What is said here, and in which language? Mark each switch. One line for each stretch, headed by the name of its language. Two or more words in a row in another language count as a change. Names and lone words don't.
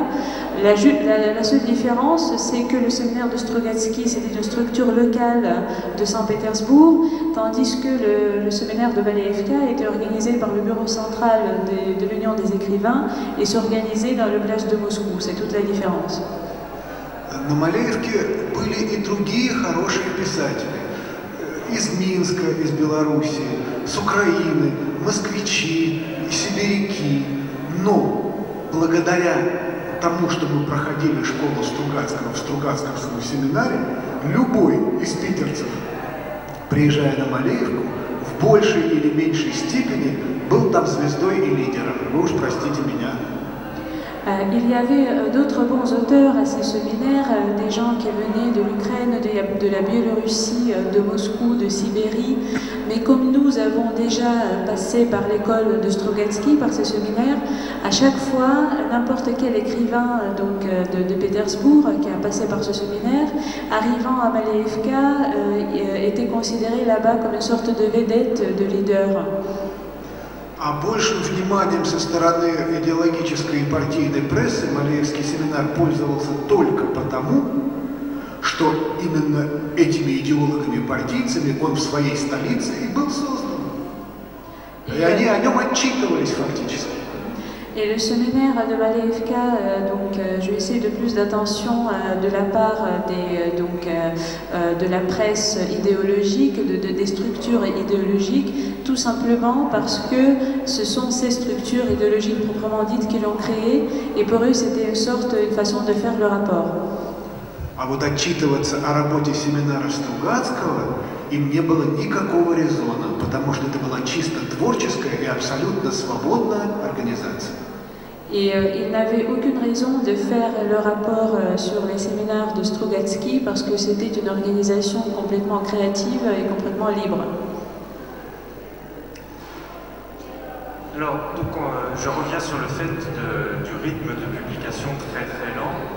French: La seule différence, c'est que le séminaire de Strugatsky, c'était une structure locale de Saint-Pétersbourg, tandis que le séminaire de Maleyevka était organisé par le bureau central de l'Union des écrivains et s'organisait dans le village de Moscou. C'est toute la différence.
Russian: На Малеевке были и другие хорошие писатели. Из Минска, из Белоруссии, с Украины, москвичи, сибиряки. Но благодаря тому, что мы проходили школу Стругацкого в Стругацковском семинаре, любой из питерцев, приезжая на Малеевку, в большей или меньшей степени был там звездой и лидером. Вы уж простите меня.
French: Il y avait d'autres bons auteurs à ces séminaires, des gens qui venaient de l'Ukraine, de la Biélorussie, de Moscou, de Sibérie. Mais comme nous avons déjà passé par l'école de Strugatsky, par ce séminaire, à chaque fois, n'importe quel écrivain donc, de Pétersbourg qui a passé par ce séminaire, arrivant à Maleyevka, était considéré là-bas comme une sorte de vedette, de leader.
Russian: А большим вниманием со стороны идеологической и партийной прессы Малеевский семинар пользовался только потому, что именно этими идеологами и партийцами он в своей столице и был создан. И они о нем отчитывались фактически.
French: Et le séminaire de Maleyevka, je vais essayer de plus d'attention de la part de la presse idéologique, des structures idéologiques, tout simplement parce que ce sont ces structures idéologiques proprement dites qui l'ont créé, et pour eux c'était une façon de faire le rapport.
Russian: А вот отчитываться о работе семинара Стругацкого им не было никакого резона, потому что это была чисто творческая и абсолютно свободная организация.
French: Et ils n'avaient aucune raison de faire le rapport sur les séminaires de Strugatsky parce que c'était une organisation complètement créative et complètement libre. Alors, donc, je reviens sur le fait du rythme de publication très très lent.